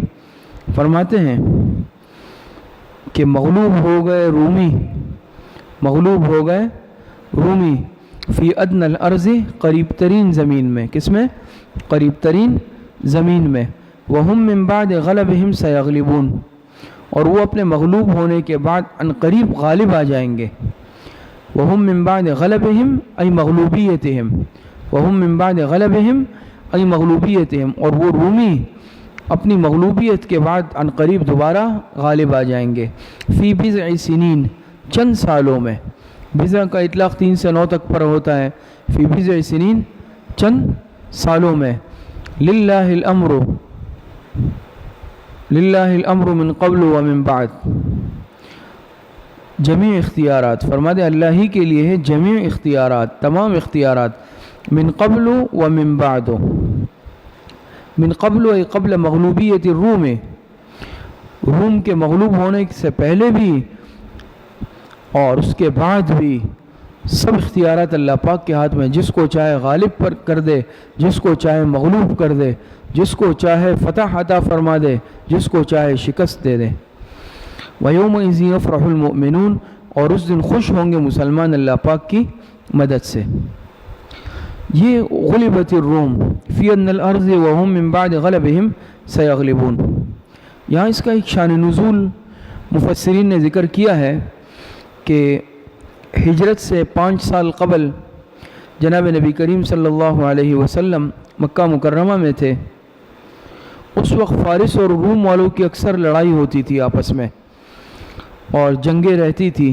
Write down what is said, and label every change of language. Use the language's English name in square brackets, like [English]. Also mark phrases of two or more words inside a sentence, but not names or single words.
[Urdu] فرماتے ہیں کہ مغلوب ہو گئے رومی، مغلوب ہو گئے رومی [Arabic] فی ادنى الارض [Urdu] قریب ترین زمین میں. کس میں؟ قریب ترین زمین میں. [Arabic] وہم من بعد غلبہم سیغلبون، [Urdu] اور وہ اپنے مغلوب ہونے کے بعد ان قریب غالب آ جائیں گے. [Arabic] وہم من بعد غلبہم ای مغلوبیتہم، وہم من بعد غلبہم ای مغلوبیتہم، [Urdu] اور وہ رومی اپنی مغلوبیت کے بعد ان قریب دوبارہ غالب آ جائیں گے. [Arabic] فی بضع سنین [Urdu] چند سالوں میں. بضع کا اطلاق 3 سے 9 تک پر ہوتا ہے. [Arabic] فی بضع سنین [Urdu] چند سالوں میں. [Arabic] للہ الامر، للہ الامر من قبل و من بعد. [Urdu] جمیع اختیارات، فرما دے اللہ ہی کے لیے ہے جمیع اختیارات، تمام اختیارات. [Arabic] من قبل و من بعد. من قبل ای قبل مغلوبیت الروم، [Urdu] روم کے مغلوب ہونے سے پہلے بھی اور اس کے بعد بھی سب اختیارات اللہ پاک کے ہاتھ میں. جس کو چاہے غالب پر کر دے، جس کو چاہے مغلوب کر دے، جس کو چاہے فتح عطا فرما دے، جس کو چاہے شکست دے دے. [Arabic] وَيَوْمَئِذٍ يَفْرَحُ الْمُؤْمِنُونَ، [Urdu] اور اس دن خوش ہوں گے مسلمان اللہ پاک کی مدد سے. [Arabic] یہ غلبت الروم فی ادنى الارض وهم من بعد غلبهم سیغلبون. [Urdu] یہاں اس کا ایک شان نزول مفسرین نے ذکر کیا ہے کہ ہجرت سے 5 سال قبل جناب نبی کریم [Arabic] صلی اللہ علیہ وسلم [Urdu] مکہ مکرمہ میں تھے. اس وقت فارس اور روم والوں کی اکثر لڑائی ہوتی تھی آپس میں، اور جنگیں رہتی تھی.